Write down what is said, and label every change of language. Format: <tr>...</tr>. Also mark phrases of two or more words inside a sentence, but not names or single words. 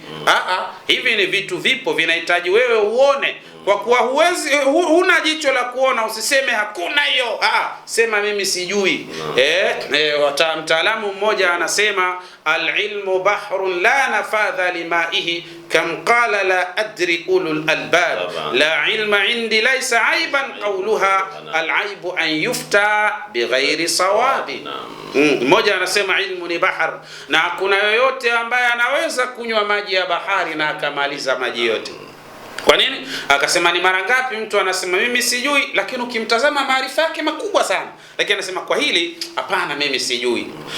<sw>Hivi ni vitu vipo, vinahitaji wewe uone. Kwa kuwa huwezi, huna jicho la kuona, usiseme hakuna hiyo. Sema mimi sijui. Mtaalamu mmoja anasema</sw> <ar>العلم بحر لا نفاد لمائه كم قال لا أدري أولو الألباب لا علم عندي ليس عيبا قولها العيب أن يفتى بغير صواب.</ar> <sw>Mmoja anasema ilmu ni bahar, na kuna yoyote ambaye anaweza kunywa maji ya bahari na akamaliza maji yote. Kwa nini? Akasema ni mara ngapi mtu anasema mimi sijui, lakini ukimtazama maarifa yake makubwa sana, lakini anasema kwa hili hapana, mimi sijui.</sw>